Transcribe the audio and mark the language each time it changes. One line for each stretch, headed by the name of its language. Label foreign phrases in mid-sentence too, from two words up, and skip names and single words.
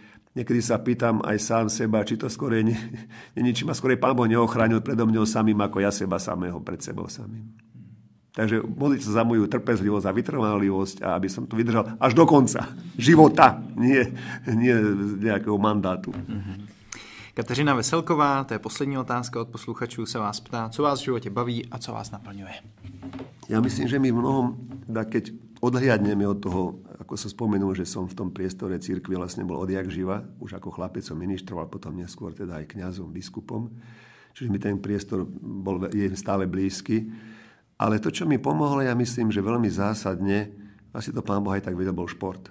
Slovak: Niekedy sa pýtam aj sám seba, či to skôr či ma skôr Pán Boh neochránil predo mňou samým, ako ja seba samého pred sebou samým. Takže modliť sa za moju trpezlivosť a vytrvalivosť a aby som to vydržal až do konca života, nie nejakého mandátu.
Czech: Kateřina Veselková, to je poslední otázka od posluchačů, se vás ptá, co vás v životě baví a co vás naplňuje.
Slovak: Ja myslím, že my mnohom, keď odhliadneme od toho, ako som spomenul, že som v tom priestore cirkvi vlastne bol odjak živa, už ako chlapec som ministroval, potom neskôr teda aj kňazom, biskupom, čiže mi ten priestor je stále blízky. Ale to, čo mi pomohlo, ja myslím, že veľmi zásadne, asi to Pán Boh aj tak vedel, bol šport.